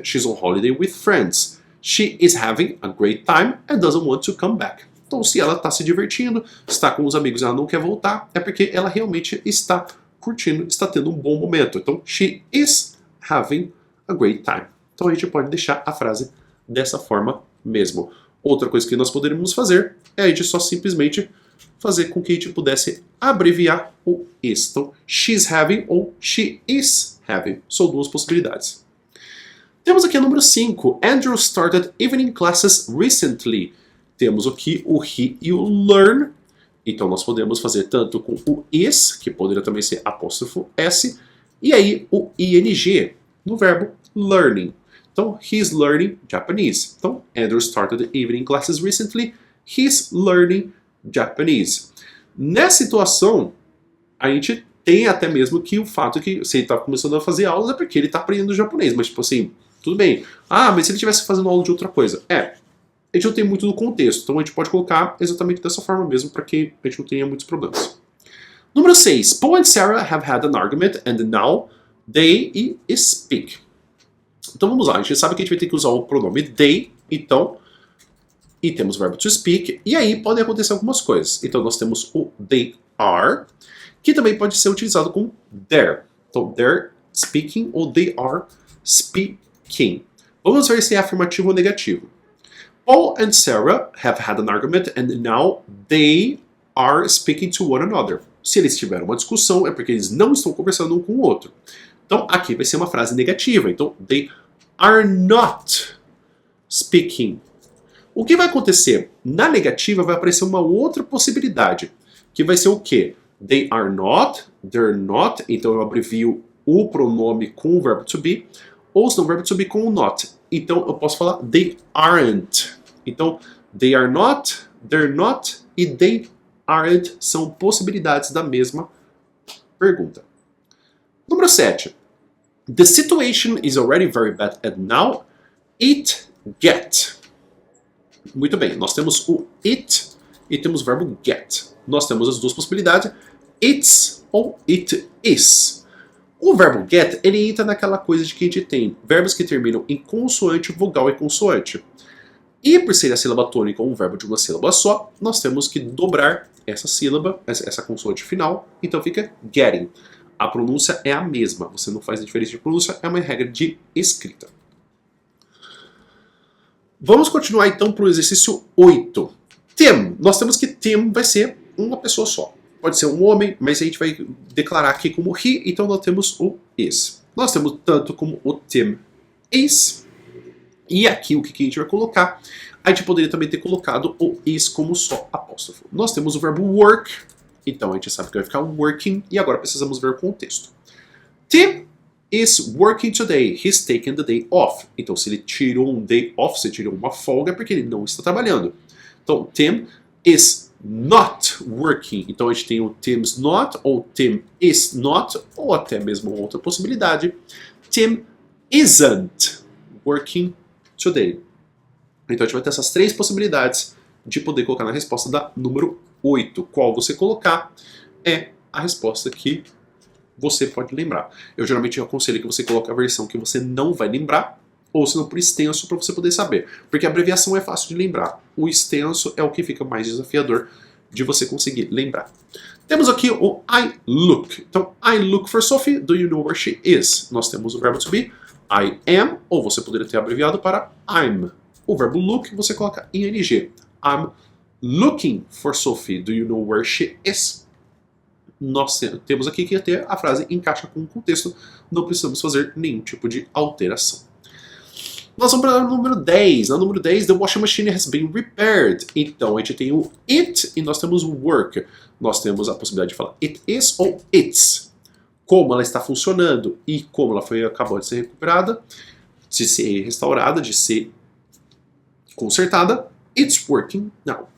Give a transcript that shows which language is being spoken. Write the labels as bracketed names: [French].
[English] She's on holiday with friends. She is having a great time and doesn't want to come back. [Portuguese] Então, se ela está se divertindo, está com os amigos e ela não quer voltar, é porque ela realmente está curtindo, está tendo um bom momento. [English] Então, she is having a great time. [Portuguese] Então, a gente pode deixar a frase dessa forma mesmo. Outra coisa que nós poderíamos fazer é a gente só simplesmente fazer com que a gente pudesse abreviar o is. [English] Então, she's having ou she is having. [Portuguese] São duas possibilidades. Temos aqui o número 5. [English] Andrew started evening classes recently. [Portuguese] Temos aqui o he e o learn. Então nós podemos fazer tanto com o is, que poderia também ser apóstrofo S, e aí o ing no verbo learning. [English] Então, he's learning Japanese. Então, Andrew started evening classes recently. He's learning Japanese. [Portuguese] Nessa situação, a gente tem até mesmo que o fato que se ele está começando a fazer aulas é porque ele está aprendendo japonês. Mas tipo assim, tudo bem. Ah, mas se ele estivesse fazendo aula de outra coisa? A gente não tem muito do contexto, então a gente pode colocar exatamente dessa forma mesmo, para que a gente não tenha muitos problemas. Número 6. [English] Paul and Sarah have had an argument and now they speak. [Portuguese] Então vamos lá, a gente sabe que a gente vai ter que usar o pronome they, então, e temos o verbo to speak, e aí podem acontecer algumas coisas. Então nós temos o [English] they are, [Portuguese] que também pode ser utilizado com [English] they're. Então, they're speaking ou they are speaking. [Portuguese] Vamos ver se é afirmativo ou negativo. [English] Paul and Sarah have had an argument and now they are speaking to one another. [Portuguese] Se eles tiveram uma discussão, é porque eles não estão conversando um com o outro. Então, aqui vai ser uma frase negativa. [English] Então, they are not speaking. [Portuguese] O que vai acontecer? Na negativa vai aparecer uma outra possibilidade, que vai ser o quê? [English] They are not, they're not, [Portuguese] então eu abrevio o pronome com o verbo to be, ou se não, o verbo to be com o not. Então, eu posso falar [English] they aren't. [Portuguese] Então, [English] they are not, they're not [Portuguese] e [English] they aren't [Portuguese] são possibilidades da mesma pergunta. Número 7. [English] The situation is already very bad and now it get. [Portuguese] Muito bem, nós temos o it e temos o verbo get. Nós temos as duas possibilidades, [English] it's [Portuguese] ou [English] it is. [Portuguese] O verbo get, ele entra naquela coisa de que a gente tem verbos que terminam em consoante, vogal e consoante. E por ser a sílaba tônica ou um verbo de uma sílaba só, nós temos que dobrar essa sílaba, essa consoante final, então fica getting. A pronúncia é a mesma, você não faz diferença de pronúncia, é uma regra de escrita. Vamos continuar então para o exercício 8. Tim, nós temos que Tim vai ser uma pessoa só. Pode ser um homem, mas a gente vai declarar aqui como he, então nós temos o is. Nós temos tanto como o [English] Tim is, [Portuguese] e aqui o que a gente vai colocar? A gente poderia também ter colocado o is como só apóstrofo. Nós temos o verbo work, então a gente sabe que vai ficar working, e agora precisamos ver o contexto. [English] Tim is working today, he's taken the day off. [Portuguese] Então se ele tirou um day off, se tirou uma folga, é porque ele não está trabalhando. [English] Então Tim is not working. [Portuguese] Então a gente tem o [English] Tim's not, [Portuguese] ou [English] Tim is not, [Portuguese] ou até mesmo outra possibilidade. [English] Tim isn't working today. [Portuguese] Então a gente vai ter essas três possibilidades de poder colocar na resposta da número 8. Qual você colocar é a resposta que você pode lembrar. Eu geralmente aconselho que você coloque a versão que você não vai lembrar, ou se não por extenso, para você poder saber. Porque a abreviação é fácil de lembrar. O extenso é o que fica mais desafiador de você conseguir lembrar. Temos aqui o [English] I look. Então, I look for Sophie. Do you know where she is? [Portuguese] Nós temos o verbo [English] to be, I am, [Portuguese] ou você poderia ter abreviado para [English] I'm. [Portuguese] O verbo [English] look [Portuguese] você coloca [English] ing. I'm looking for Sophie. Do you know where she is? [Portuguese] Nós temos aqui que ter a frase encaixa com o contexto. Não precisamos fazer nenhum tipo de alteração. Nós vamos para o número 10. No número 10, [English] the washing machine has been repaired. [Portuguese] Então, a gente tem o it e nós temos o work. Nós temos a possibilidade de falar [English] it is [Portuguese] ou [English] it's. [Portuguese] Como ela está funcionando e como ela acabou de ser recuperada, de ser restaurada, de ser consertada. [English] It's working now.